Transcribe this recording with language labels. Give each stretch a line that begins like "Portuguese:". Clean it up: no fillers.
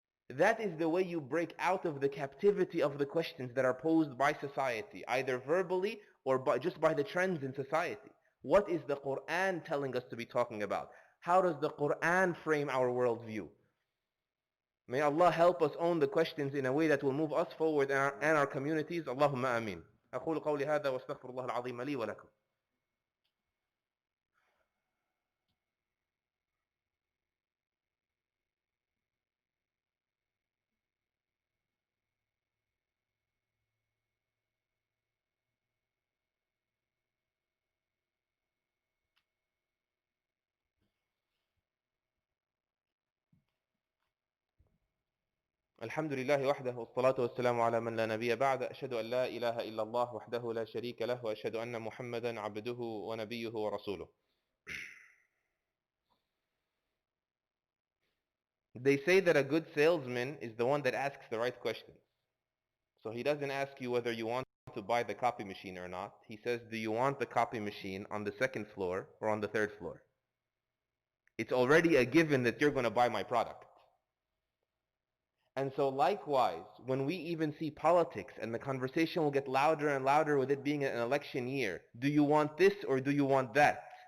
English: That is the way you break out of the captivity of the questions that are posed by society, either verbally or just by the trends in society. What is the Quran telling us to be talking about? How does the Quran frame our worldview? May Allah help us own the questions in a way that will move us forward and our communities.
Arabic: Allahumma ameen. أقول قولي هذا واستغفر الله العظيم لي ولكم. الحمد لله وحده والصلاة والسلام على من لا نبي بعد أشهد أن لا إله إلا الله وحده لا شريك له وأشهد أن محمدا عبده ونبيه ورسوله.
English: They say that a good salesman is the one that asks the right questions. So he doesn't ask you whether you want to buy the copy machine or not. He says, do you want the copy machine on the second floor or on the third floor? It's already a given that you're going to buy my product. And so likewise, when we even see politics and the conversation will get louder and louder with it being an election year, do you want this or do you want that?